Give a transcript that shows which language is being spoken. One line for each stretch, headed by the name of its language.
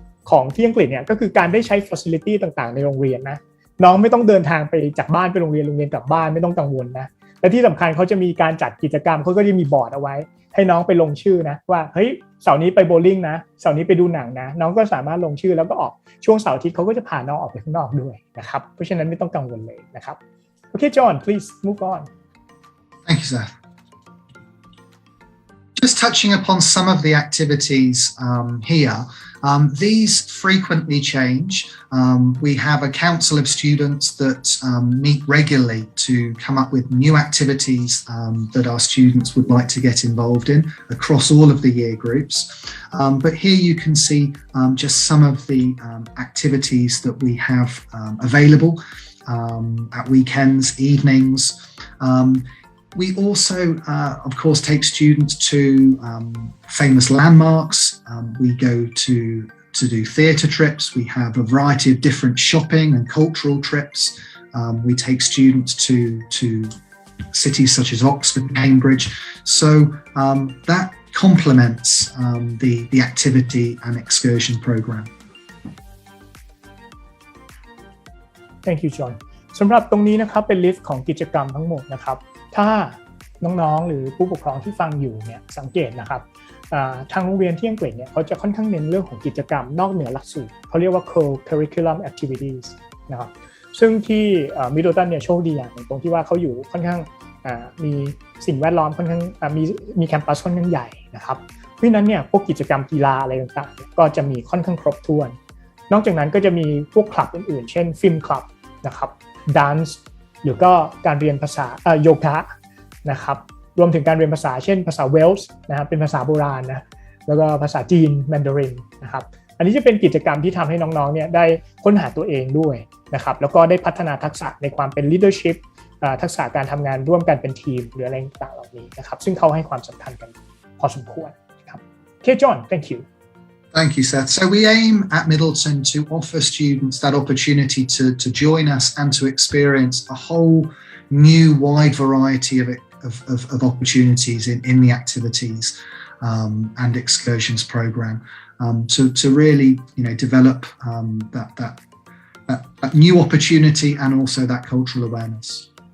Thai: ของที่อังกฤษเนี่ยก็คือการได้ใช้ facility ต่างๆในโรงเรียนนะน้องไม่ต้องเดินทางไปจากบ้านไปโรงเรียนกลับบ้านไม่ต้องกังวลนะและที่สำคัญเขาจะมีการจัดกิจกรรมเขาก็จะมีบอร์ดเอาไว้ให้น้องไปลงชื่อนะว่าเฮ้ยเสาร์นี้ไปโบว์ลิ่งนะเสาร์นี้ไปดูหนังนะน้องก็สามารถลงชื่อแล้วก็ออกช่วงเสาร์อาทิตย์เขาก็จะพาน้องออกไปข้างนอกด้วยนะครับเพราะฉะนั้นไม่ต้องกังวลเลยนะครับโอเค
English: John please move on Thank you, Seth. Just touching upon some of the activities here, these frequently change. We have a council of students that meet regularly to come up with new activities that our students would like to get involved in across all of the year groups. But here you can see just some of the activities that we have available at weekends, evenings. We also, of course, take students to famous landmarks. We go to do theatre trips. We have a variety of different shopping and cultural trips. We take students to cities such as Oxford, Cambridge. So that complements the activity and excursion program. Thank you John
Thai: สำหรับตรงนี้นะครับเป็นลิสต์ของกิจกรรมทั้งหมดนะครับถ้าน้องๆหรือผู้ปกครองที่ฟังอยู่เนี่ยสังเกตนะครับทางโรงเรียนที่อังกฤษเนี่ยเขาจะค่อนข้างเน้นเรื่องของกิจกรรมนอกเหนือหลักสูตรเขาเรียกว่า co-curriculum activities นะครับซึ่งที่Middletonเนี่ยโชคดีอย่างหนึ่งตรงที่ว่าเขาอยู่ค่อนข้าง มีสิ่งแวดล้อมค่อนข้างมีแคมปัสค่อนข้างใหญ่นะครับเพราะฉะนั้นเนี่ยพวกกิจกรรมกีฬาอะไรต่างๆก็จะมีค่อนข้างครบถ้วนนอกจากนั้นก็จะมีพวกคลับอื่นๆเช่นฟิล์มคลับนะครับดันซ์หรือก็การเรียนภาษาโยคะ นะครับรวมถึงการเรียนภาษาเช่นภาษาเวลส์นะครับเป็นภาษาโบราณนะแล้วก็ภาษาจีนแมนดารินนะครับอันนี้จะเป็นกิจกรรมที่ทำให้น้องๆเนี่ยได้ค้นหาตัวเองด้วยนะครับแล้วก็ได้พัฒนาทักษะในความเป็น leadership ทักษะการทำงานร่วมกันเป็นทีมหรืออะไรต่างๆเหล่านี้นะครับซึ่งเขาให้ความสำคัญกันพอสมควรครับโอเค
English: John thank you Thank you, Seth. So we aim at Middleton to offer students that opportunity to join us and to experience a whole new wide variety of opportunities in the activities and excursions program to really develop that new opportunity and also that cultural awareness.